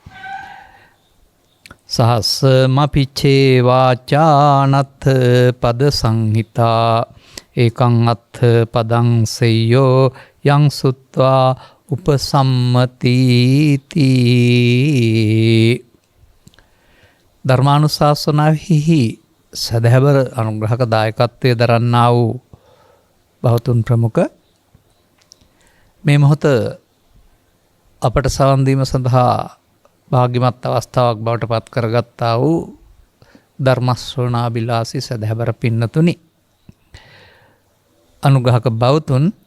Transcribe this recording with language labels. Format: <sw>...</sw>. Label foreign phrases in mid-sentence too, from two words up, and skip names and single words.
<pi>සහස්සමපිච්චේ වාචානත් පද සංහිතා ඒකං අත්ථ පදං සෙය්‍යෝ යං සුත්වා උපසම්මතිති.</pi> <si>ධර්මානුශාසනාවෙහි සදහැවර අනුග්‍රහක දායකත්වයේ දරන්නා වූ බෞතුන් ප්‍රමුඛ මේ මොහොත අපට සවන් දීම සඳහා භාග්‍යමත් අවස්ථාවක් බවට පත් කරගත්තා වූ ධර්ම ශ්‍රවණාබිලාසී සදහැවර පින්නතුනි, අනුග්‍රහක බෞතුන්</si>